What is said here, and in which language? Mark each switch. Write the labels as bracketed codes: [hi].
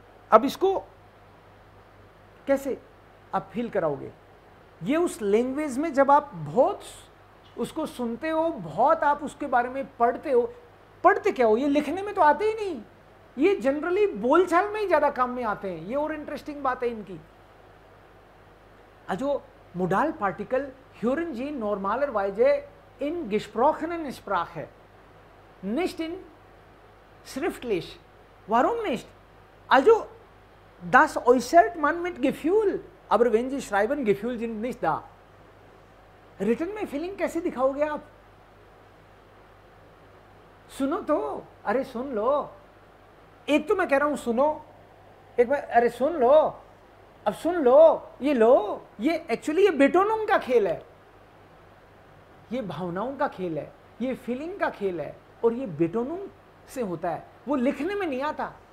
[hi] अब इसको कैसे आप फील कराओगे, ये उस लैंग्वेज में जब आप बहुत उसको सुनते हो, बहुत आप उसके बारे में पढ़ते हो। पढ़ते क्या हो, ये लिखने में तो आते ही नहीं, ये जनरली बोलचाल में ही ज्यादा काम में आते हैं, ये और इंटरेस्टिंग बात है इनकी। [de] Also Modalpartikel hören Sie normalerweise in gesprochenen Sprache, nicht in schriftlich. Warum nicht? Also das äußert man mit Gefühl, aber wenn Sie schreiben, Gefühl sind nicht da. [hi] Written में फीलिंग कैसे दिखाओगे आप? सुनो तो, अरे सुन लो, एक तो मैं कह रहा हूं सुनो, एक बार अरे सुन लो, अब सुन लो, ये एक्चुअली ये बेटोनुम का खेल है, ये भावनाओं का खेल है, ये फीलिंग का खेल है, और ये बेटोनुम से होता है, वो लिखने में नहीं आता।